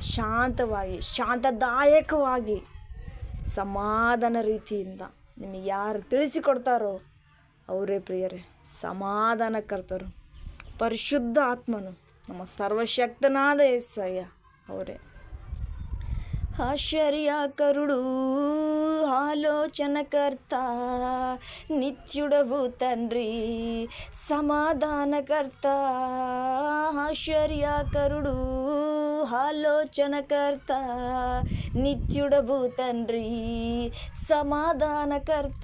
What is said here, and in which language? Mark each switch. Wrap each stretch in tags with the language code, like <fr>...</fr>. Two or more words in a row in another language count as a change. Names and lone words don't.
<kn>ಶಾಂತವಾಗಿ, ಶಾಂತದಾಯಕವಾಗಿ, ಸಮಾಧಾನ ರೀತಿಯಿಂದ ನಿಮಗೆ ಯಾರು ತಿಳಿಸಿಕೊಡ್ತಾರೋ ಅವರೇ ಪ್ರಿಯರೇ ಸಮಾಧಾನಕರ್ತರು. ಪರಿಶುದ್ಧ ಆತ್ಮನು, ನಮ್ಮ ಸರ್ವಶಕ್ತನಾದ యేసయ్య ಅವರೇ.</kn> <te>ఆశ్చర్యకరుడు, ఆలోచనకర్త, నిత్యుడవు తండ్రి, సమాధానకర్త. ఆశ్చర్యకరుడు, ఆలోచనకర్త, నిత్యుడవు తండ్రి, సమాధానకర్త.</te>